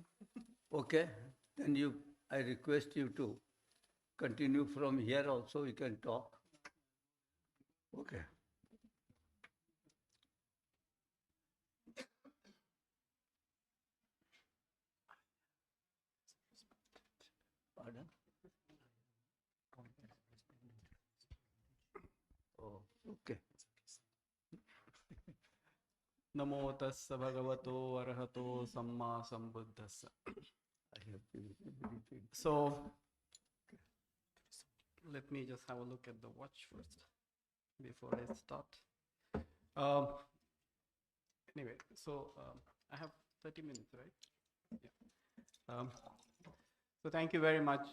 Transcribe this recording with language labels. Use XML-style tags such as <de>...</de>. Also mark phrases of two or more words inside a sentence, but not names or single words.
<en>Okay, then I request you to continue from here also, you can talk. Okay. Pardon? Oh, okay.</en> <pi>Namo tassa bhagavato arahato samma sambuddhassa.</pi> <en>So, let me just have a look at the watch first before I start. Anyway, so I have 30 minutes, right? Yeah. So thank you very much.</en>